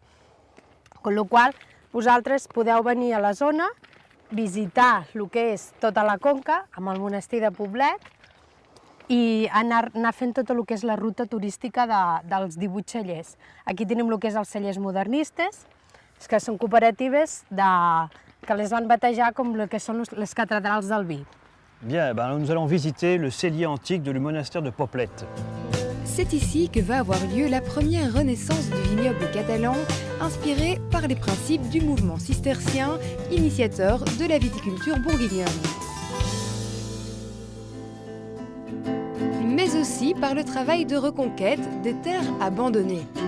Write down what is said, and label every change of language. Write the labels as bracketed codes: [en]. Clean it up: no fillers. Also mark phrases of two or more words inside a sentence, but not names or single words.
[ca] Amb la qual cosa, vosaltres podeu venir a la zona, visitar el que és tota la conca, amb el monestir de Poblet, i anar fent tot el que és la ruta turística dels 18 cellers. Aquí tenim el que és els cellers modernistes, que són cooperatives que les van batejar com el que són les catedrals del vi. [fr] Bien, nous allons visiter le cellier antique du monastère de Poplet. C'est ici que va avoir lieu la première renaissance du vignoble catalan, inspirée par les principes du mouvement cistercien, initiateur de la viticulture bourguignonne. Mais aussi par le travail de reconquête des terres abandonnées.